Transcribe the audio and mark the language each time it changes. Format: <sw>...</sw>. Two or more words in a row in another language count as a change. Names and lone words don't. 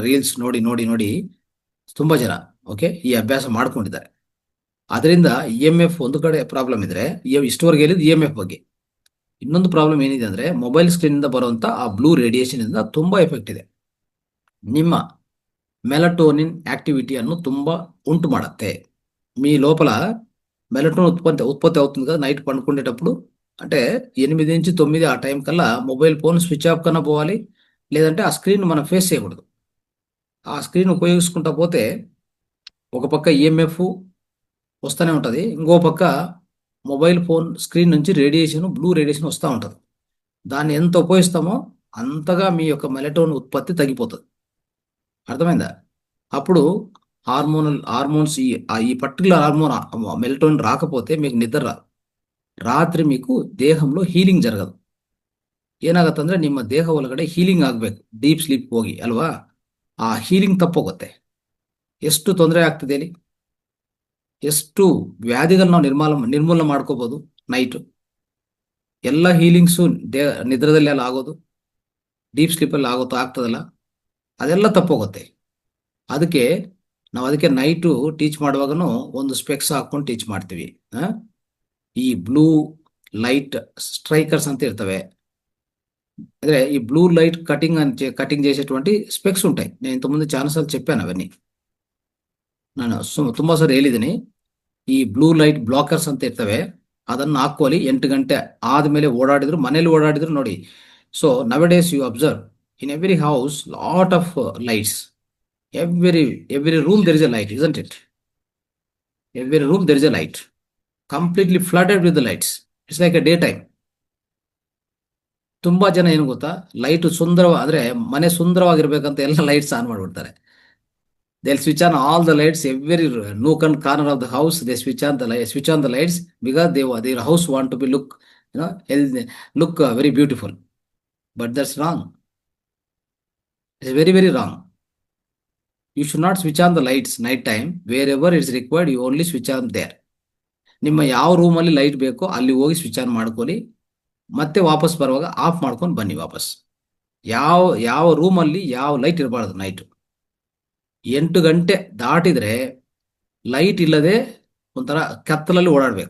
<kn>ರೀಲ್ಸ್ ನೋಡಿ ತುಂಬಾ ಜನ ಈ ಅಭ್ಯಾಸ ಮಾಡ್ಕೊಂಡಿದ್ದಾರೆ. ಅದರಿಂದ EMF ಒಂದು ಕಡೆ ಪ್ರಾಬ್ಲಮ್ ಇದ್ರೆ, ಇಷ್ಟವರೆಗೆ ಹೇಳಿದ್ದು EMF ಬಗ್ಗೆ. ಇನ್ನೊಂದು ಪ್ರಾಬ್ಲಮ್ ಏನಿದೆ ಅಂದ್ರೆ,</kn> <en>mobile screen</en> <kn>ಇಂದ ಬರುವಂತ ಆ</kn> <en>blue radiation</en> <kn>ಇಂದ ತುಂಬಾ ಎಫೆಕ್ಟ್ ಇದೆ. ನಿಮ್ಮ ಮೆಲಟೋನಿನ್ ಆಕ್ಟಿವಿಟಿಯನ್ನು ತುಂಬಾ ఉంటు ಮಾಡುತ್ತೆ.</kn> <te>మీ లోపల మెలటోనిన్ ఉత్పత్తి అవుతుంది కదా నైట్ పండుకునేటప్పుడు. అంటే 8 నుంచి 9 ఆ టైం కల్లా మొబైల్ ఫోన్</te> <en>switch off</en> <te>కన్నా పోవాలి. లేదంటే ఆ స్క్రీన్ మనం ఫేస్ చేయకూడదు. ఆ స్క్రీన్ ఉపయోగించుకుంటా పోతే ఒక పక్క EMF వస్తూనే ఉంటుంది, ఇంకో పక్క మొబైల్ ఫోన్ స్క్రీన్ నుంచి</te> <en>blue radiation</en> <te>వస్తూ ఉంటుంది. దాన్ని ఎంత ఉపయోగిస్తామో అంతగా మీ యొక్క మెలటోనిన్ ఉత్పత్తి తగ్గిపోతుంది. అర్థమైందా? అప్పుడు హార్మోన్స్ ఈ పర్టికులర్ హార్మోన్ మెలటోనిన్ రాకపోతే మీకు నిద్ర రాదు. రాత్రి మీకు దేహంలో హీలింగ్ జరగదు.</te> <kn>ಏನಾಗತ್ತಂದ್ರೆ ನಿಮ್ಮ ದೇಹ ಒಳಗಡೆ ಹೀಲಿಂಗ್ ಆಗ್ಬೇಕು,</kn> <en>deep sleep</en> <kn>ಹೋಗಿ ಅಲ್ವಾ, ಆ ಹೀಲಿಂಗ್ ತಪ್ಪೋಗುತ್ತೆ. ಎಷ್ಟು ತೊಂದರೆ ಆಗ್ತದೆ ಹೇಳಿ, ಎಷ್ಟು ವ್ಯಾಧಿಗಳನ್ನ ನಾವು ನಿರ್ಮೂಲನೆ ಮಾಡ್ಕೋಬಹುದು ನೈಟು. ಎಲ್ಲ ಹೀಲಿಂಗ್ಸು ನಿದ್ರದಲ್ಲಿ ಎಲ್ಲ ಆಗೋದು, ಡೀಪ್ ಸ್ಲೀಪಲ್ಲಿ ಆಗ್ತದಲ್ಲ, ಅದೆಲ್ಲ ತಪ್ಪೋಗುತ್ತೆ. ಅದಕ್ಕೆ ನಾವು ಅದಕ್ಕೆ ನೈಟು ಟೀಚ್ ಮಾಡುವಾಗನು ಒಂದು ಸ್ಪೆಕ್ಸ್ ಹಾಕೊಂಡು ಟೀಚ್ ಮಾಡ್ತೀವಿ. ಈ</kn> <en>blue light strikers</en> <kn>ಅಂತ ఇರ್ತವೆ.</kn> <te>అంటే ఈ</te> <en>blue light</en> <te>కటింగ్ చేసేటువంటి స్పెక్స్ ఉంటాయి. నేను ఇంతకుముందు చాలాసార్లు చెప్పాను అవన్నీ.</te> <kn>ನಾನು ತುಂಬಾ ಸಾರಿ ಹೇಳಿದ್ದೀನಿ. ಈ</kn> <en>blue light blockers</en> <kn>ಅಂತ ಇರ್ತವೆ, ಅದನ್ನು ಹಾಕೊಳ್ಳಿ. 8 ಗಂಟೆ ಆದ್ಮೇಲೆ ಓಡಾಡಿದ್ರು, ಮನೇಲಿ ಓಡಾಡಿದ್ರು ನೋಡಿ.</kn> <en>so nowadays you observe in every house lot of lights. every room there is a light, isn't it? Every room there is a light, completely flooded with the lights. It's like a daytime.</en> <kn>ತುಂಬಾ ಜನ ಏನು ಗೊತ್ತಾ, ಲೈಟ್ ಅಂದ್ರೆ ಮನೆ ಸುಂದರವಾಗಿರ್ಬೇಕಂತ ಎಲ್ಲ ಲೈಟ್ಸ್ ಆನ್ ಮಾಡಿಬಿಡ್ತಾರೆ.</kn> <en>They'll switch on all the lights, every nook and corner of the house. They switch on the lights because their house want to be look very beautiful. But that's wrong. It's very, very wrong. You should not switch on the lights night time. Wherever it's required, you only switch on there.</en> <kn>ನಿಮ್ಮ ಯಾವ ರೂಮಲ್ಲಿ ಲೈಟ್ ಬೇಕೋ ಅಲ್ಲಿ ಹೋಗಿ</kn> <en>switch on</en> <kn>ಮಾಡ್ಕೊಳ್ಳಿ. ಮತ್ತೆ ವಾಪಸ್ ಬರುವಾಗ ಆಫ್ ಮಾಡ್ಕೊಂಡು ಬನ್ನಿ ವಾಪಸ್. ಯಾವ ರೂಮಲ್ಲಿ ಯಾವ ಲೈಟ್ ಇರಬಾರ್ದು ನೈಟ್. 8 ಗಂಟೆ ದಾಟಿದ್ರೆ ಲೈಟ್ ಇಲ್ಲದೆ ಒಂಥರ ಕತ್ತಲಲ್ಲಿ ಓಡಾಡ್ಬೇಕು.</kn>